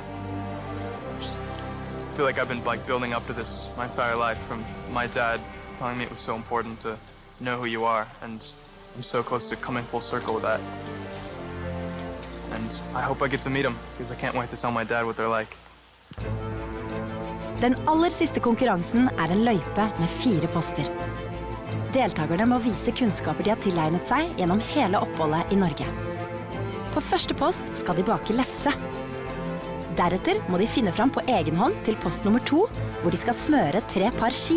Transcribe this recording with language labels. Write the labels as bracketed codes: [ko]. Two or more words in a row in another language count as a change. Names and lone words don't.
[en] Just feel like I've been building up to this my entire life, from my dad telling me it was so important to know who you are, and I'm so close to coming full circle with that. And I hope I get to meet them, because I can't wait to tell my dad what they're like. [no] Den aller siste konkurransen er en løype med 4 poster. Deltakerne må vise kunnskaper de har tilegnet seg gjennom hele oppholdet i Norge. På første post skal de bake lefse. Deretter må de finne fram på egen hånd til post nummer 2, hvor de skal smøre 3 par ski.